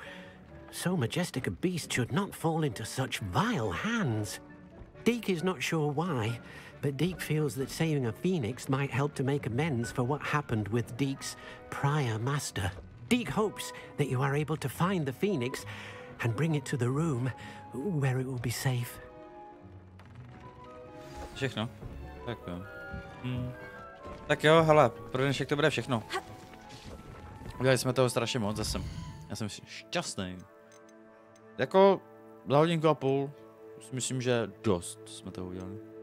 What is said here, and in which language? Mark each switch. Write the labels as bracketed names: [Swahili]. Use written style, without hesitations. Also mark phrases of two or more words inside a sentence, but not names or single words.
[English] So majestic a beast should not fall into such vile hands. Deke is not sure why, but Deke feels that saving a phoenix might help to make amends for what happened with Deke's prior master. Deke hopes that you are able to find the phoenix and bring it to the room where it will be safe. [Czech] Všechno. Tak jo. Tak jo, hele, pro dnešek to bude všechno. Udělali jsme toho strašně moc zase. Já jsem šťastný. Jako za hodinku a půl si myslím, že dost jsme toho udělali.